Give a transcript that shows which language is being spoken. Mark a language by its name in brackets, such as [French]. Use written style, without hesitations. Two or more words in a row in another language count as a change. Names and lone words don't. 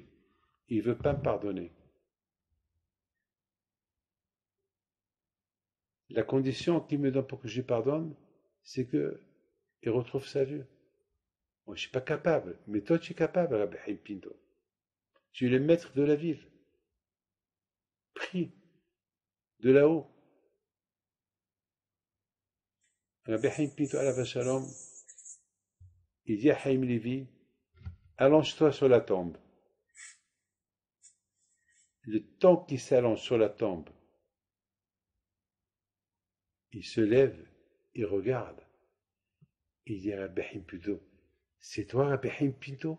[French] Il ne veut pas me pardonner. La condition qu'il me donne pour que je lui pardonne, c'est qu'il retrouve sa vue. Moi, je ne suis pas capable, mais toi, tu es capable, Rabbi Haim Pinto. Tu es le maître de la ville. Prie de là-haut. Rabbi Haim Pinto [Hebrew] עליו שלום, [French] il dit à Haim Levi, allonge-toi sur la tombe. Le temps qu'il s'allonge sur la tombe, il se lève, il regarde. Il dit à Rabbi Haim Pinto, c'est toi Rabbi Haim Pinto?